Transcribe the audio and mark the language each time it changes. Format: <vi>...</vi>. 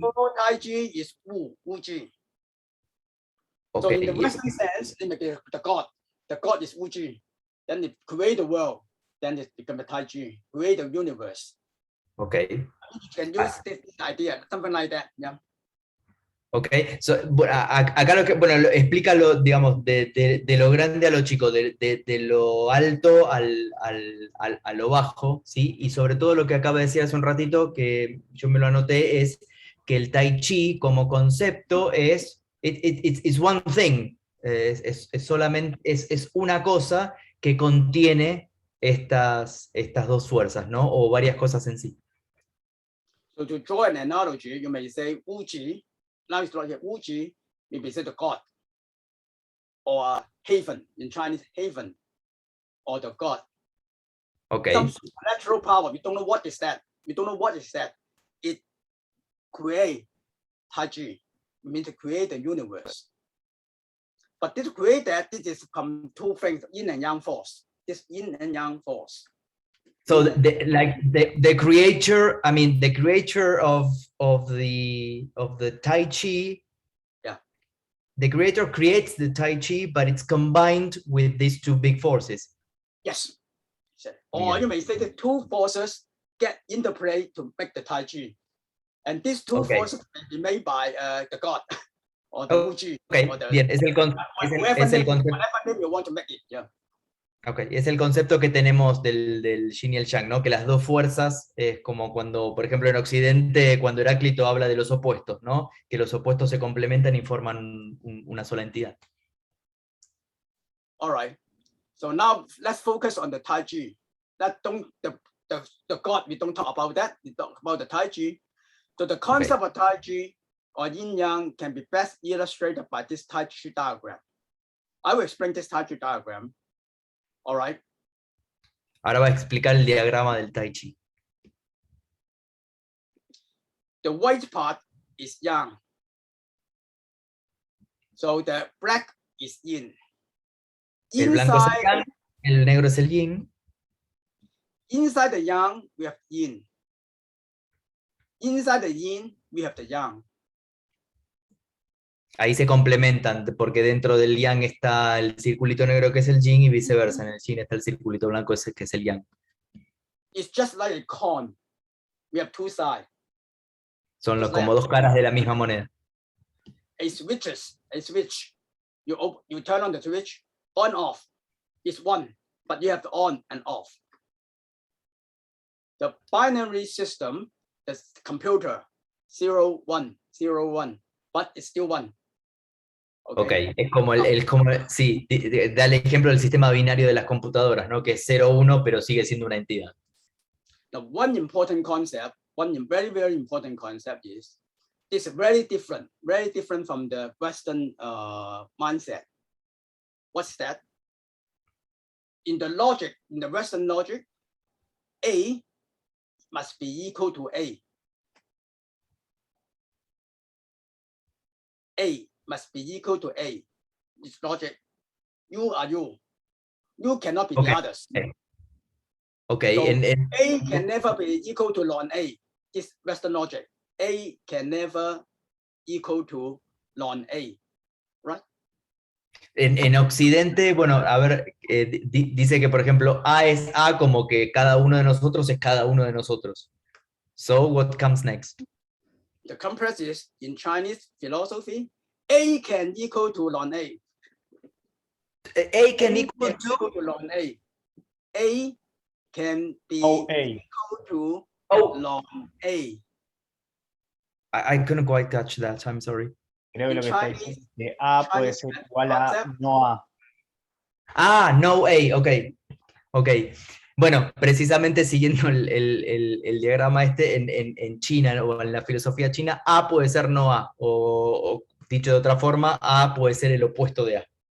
<en>Tai Chi is Wu, Wu Ji. So okay, in the Western sense, it may be the God. The God is Wu Ji. Then it create the world. Then it becomes a Tai Chi. Create the universe. okay. You can use this idea, something like that. Yeah.</en> <es>Ok, so, bueno, acá lo que, bueno, explícalo, digamos, de lo grande a lo chico, de lo alto a lo bajo, ¿sí? Y sobre todo lo que acaba de decir hace un ratito, que yo me lo anoté, es que el Tai Chi como concepto es,</es> <en>it's one thing,</en> <es>es solamente, es una cosa que contiene estas dos fuerzas, ¿no? O varias cosas en sí.</es> <en>So to draw an analogy, you may say Wu Ji. Now it's like Wu Ji, maybe say the God, or haven in Chinese, haven, or the God. Okay. Some supernatural power. We don't know what is that. We don't know what is that. It create Tai Chi. It means to create the universe. But this create that, this is from two things: yin and yang force. This yin and yang force. So the creator, I mean the creator of the Tai Chi, yeah. The creator creates the Tai Chi, but it's combined with these two big forces. Yes. Or you may say the two forces get into play to make the Tai Chi. And these two forces can be made by the God or the Wu Ji. Okay, or the,</en> <es>bien, es el concepto.</es> <en>Whatever name you want to make it, yeah.</en> <es>Okay, es el concepto que tenemos del yin y el yang, ¿no? Que las dos fuerzas es como cuando, por ejemplo, en Occidente, cuando Heráclito habla de los opuestos, ¿no? Que los opuestos se complementan y forman una sola entidad.</es> <en>All right. So now let's focus on the Tai Chi. The God, we don't talk about that. We talk about the Tai Chi. So the concept of Tai Chi or yin yang can be best illustrated by this Tai Chi diagram. I will explain this Tai Chi diagram. All right.</en> <es>Ahora va a explicar el diagrama del Tai Chi.</es> <en>The white part is yang. So the black is yin.</en> <es>El blanco es el yang, el negro es el yin.</es> <en>Inside the yang, we have yin. Inside the yin, we have the yang.</en> <es>Ahí se complementan, porque dentro del yang está el circulito negro que es el yin y viceversa, en el yin está el circulito blanco que es el yang.</es> <en>It's just like a coin. We have two sides.</en> <es>Son como dos caras de la misma moneda.</es> <en>A switch. You turn on the switch, on off. It's one, but you have to on and off. The binary system, the computer, 0, 1, 0, 1, but it's still one. Okay.</en> <es>Es como sí, da el ejemplo del sistema binario de las computadoras, ¿no? Que es 0-1, pero sigue siendo una entidad.</es> <en>Now, one important concept, very, very important concept is, it's very different from the Western mindset. What's that? In the Western logic, A must be equal to A. A must be equal to A. It's logic. You are you. You cannot be the others. Okay. So A can never be equal to non-A. This Western logic. A can never equal to non-A. Right?</en> <es>En Occidente, bueno, a ver, dice que, por ejemplo, A es A como que cada uno de nosotros es cada uno de nosotros.</es> <en>So, what comes next? The compress is, in Chinese philosophy, A can equal to non-A. A can equal to non-A. A can be equal to non-A. I couldn't quite catch that, I'm sorry.</en> <es>Creo que lo que está diciendo es que A puede ser igual a no A. Ah, no A, ok. Bueno, precisamente siguiendo el diagrama este, en China, ¿no? O en la filosofía china, A puede ser no A, o dicho de otra forma, A puede ser el opuesto de A.</es>